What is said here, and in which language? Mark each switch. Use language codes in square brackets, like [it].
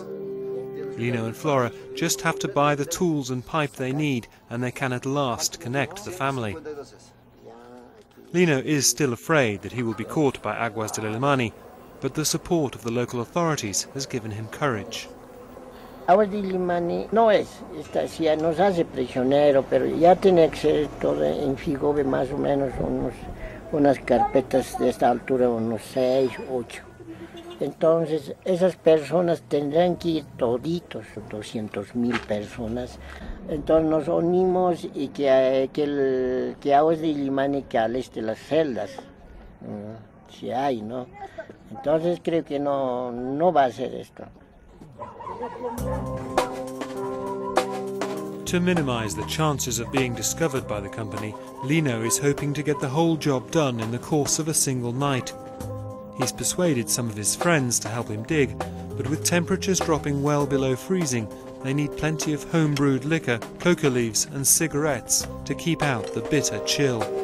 [en] Lino and Flora just have to buy the tools and pipe they need, and they can at last connect the family. Lino is still afraid that he will be caught by Aguas del Illimani, but the support of the local authorities has given him courage. [es] Aguas del Illimani no es, nos hace prisionero, pero ya tiene que ser todo en Figobe más o menos unas carpetas de esta altura, unos 6, 8. Entonces, esas personas tendrán que ir toditos, 200,000 personas. Entonces nos unimos y que Aguas del Illimani que aliste las celdas, si hay, ¿no? Entonces creo que no va a ser esto. [en] To minimize the chances of being discovered by the company, Lino is hoping to get the whole job done in the course of a single night. He's persuaded some of his friends to help him dig, but with temperatures dropping well below freezing, they need plenty of home-brewed liquor, coca leaves and cigarettes to keep out the bitter chill.